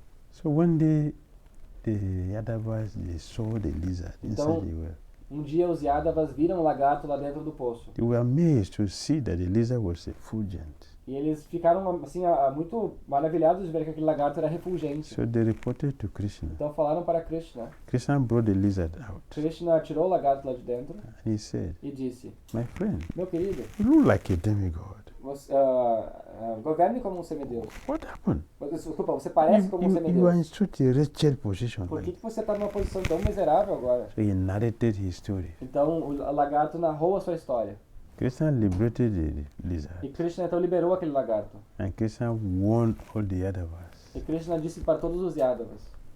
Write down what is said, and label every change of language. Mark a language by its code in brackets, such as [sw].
[en] So one day, the Yadavas, they saw the lizard [pt] Então, [en] inside the well. [pt] Um dia os Yadavas viram um lagarto lá dentro do poço. [en] They were amazed to see that the lizard was effulgent. [pt] E eles ficaram assim, muito maravilhados de ver que aquele lagarto era refulgente. [en] So they reported to Krishna. [pt] Então falaram para Krishna. [en] Krishna brought the lizard out. [pt] Krishna tirou o lagarto lá de dentro [en] And he said, [pt] e disse, [en] my friend, [pt] meu querido, [en] you look like a demigod. [pt] você, governe como um semideus. [en] What happened? [pt] Desculpa, você parece como um [en] You are in [pt] semideus. [en] such a wretched position. [pt] Por [en] Like [pt] que você está numa posição tão miserável agora? [en] So he narrated his story. [pt] Então o lagarto narrou a sua história. [en] Krishna liberated the lizard. [pt] E Krishna então liberou aquele lagarto. [en] And Krishna warned all the Yadavas, [pt] E Krishna disse para todos os Yadavas,